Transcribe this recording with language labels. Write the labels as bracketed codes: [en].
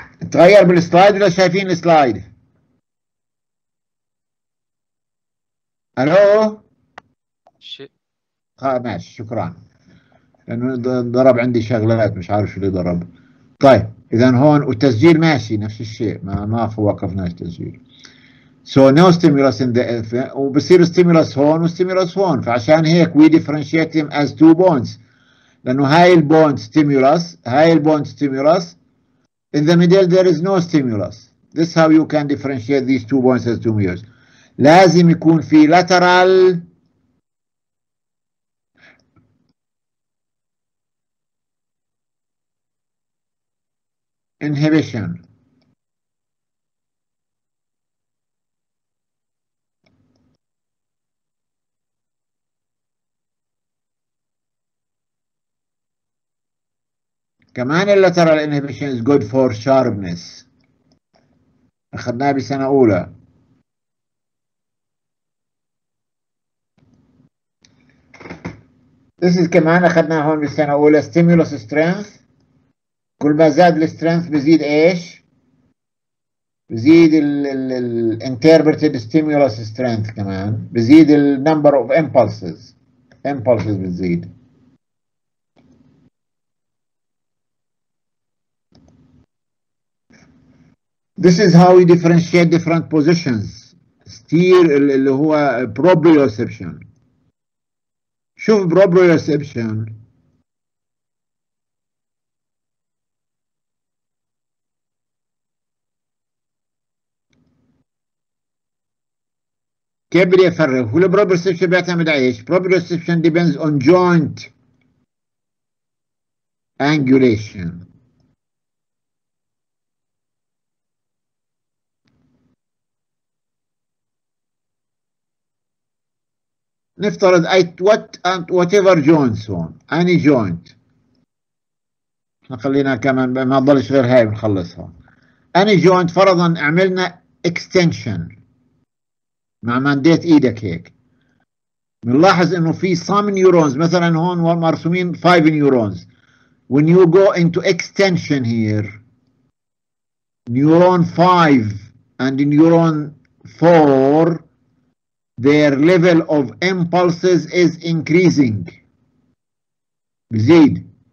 [ar] تغير بالسلايد ولا شايفين السلايد؟ الو؟ ماشي، شكرا. لانه ضرب عندي شغلات مش عارف شو اللي ضرب. طيب اذا هون والتسجيل ماشي نفس الشيء، ما وقفناش تسجيل. [en] So no stimulus in the [ar] وبصير [en] stimulus هون وstimulus هون، [ar] فعشان هيك [en] we differentiate them as 2 bonds، [ar] لانه هاي البوند [en] stimulus، هاي البوند stimulus. In the middle there is no stimulus. This is how you can differentiate these 2 bonds as 2 mirrors. [ar] لازم يكون في lateral [en] inhibition. [ar] كمان اللاترال [en] inhibition is good for sharpness. [ar] أخذناه بسنة أولى. [en] This is [ar] كمان أخذناه هون بالسنة أولى stimulus strength. كل ما زاد السترينث بزيد إيش؟ بزيد ال interpreted stimulus strength كمان. بزيد ال number of impulses. Impulses بتزيد. [en] This is how we differentiate different positions. steer [ar] اللي هو [en] proprioception. [ar] شوف proprioception. كيف بدي افرق؟ هو البروبريوسبشن بيعتمد على ايش؟ [en] proprioception depends on joint angulation. [ar] نفترض [en] whatever joints [ar] هون، [en] any joint. [ar] احنا خلينا كمان ما تضلش غير هاي بنخلصها. [en] any joint [ar] فرضا عملنا extension مع مديت ايدك هيك. بنلاحظ انه في [en] some neurons [ar] مثلا هون مرسومين 5 neurons. [en] When you go into extension here, neuron 5 and neuron 4, their level of impulses is increasing. [ar] بزيد.